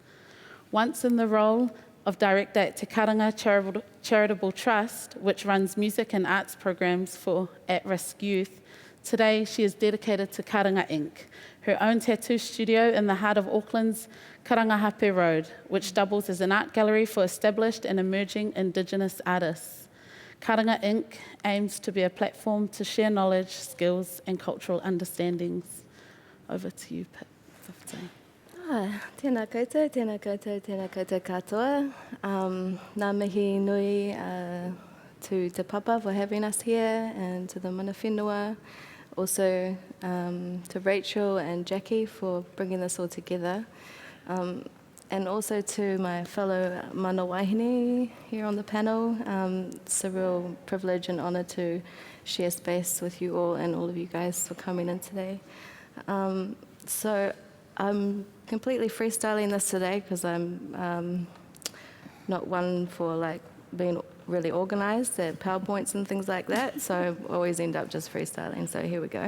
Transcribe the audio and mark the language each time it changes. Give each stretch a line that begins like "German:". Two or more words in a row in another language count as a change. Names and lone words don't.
English: Once in the role of director at Te Karanga Charitable Trust, which runs music and arts programs for at-risk youth, today she is dedicated to Karanga Inc., her own tattoo studio in the heart of Auckland's Karangahape Road, which doubles as an art gallery for established and emerging Indigenous artists. Karanga Inc. aims to be a platform to share knowledge, skills, and cultural understandings. Over to you, Pip. 15.
Māori: Tēnā koutou, tēnā koutou, tēnā koutou katoa. Ngā mihi nui
English: to Te Papa for having us here, and to the
Māori: mana whenua,
English: also to Rachel and Jackie for bringing this all together, and also to my fellow
Māori: mana wahine
English: here on the panel. It's a real privilege and honour to share space with you all and all of you guys for coming in today. So I'm completely freestyling this today because I'm not one for like being really organised at PowerPoints and things like that, so I always end up just freestyling, so here we go.